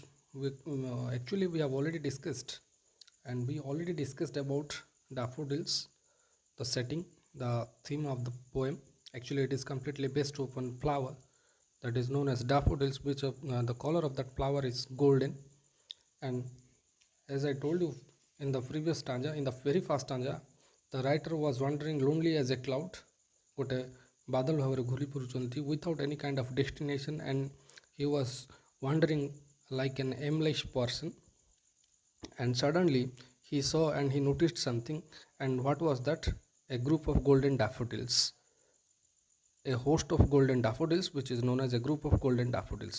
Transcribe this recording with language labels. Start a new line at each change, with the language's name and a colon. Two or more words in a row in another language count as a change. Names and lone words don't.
English: Actually we have already discussed, and we already discussed about daffodils, the setting, the theme of the poem. Actually it is completely based upon flower that is known as daffodils, which the color of that flower is golden. And as I told you in the previous stanza, in the very first stanza, the writer was wandering lonely as a cloud,
Odia: ଗୋଟେ ବାଦଲ ଭାବରେ ଘୁରି ଫିରୁଛନ୍ତି
English: without any kind of destination, and he was wandering like an aimless person. And suddenly he saw and he noticed something. And what was that? A group of golden daffodils, a host of golden daffodils, which is known as a group of golden daffodils.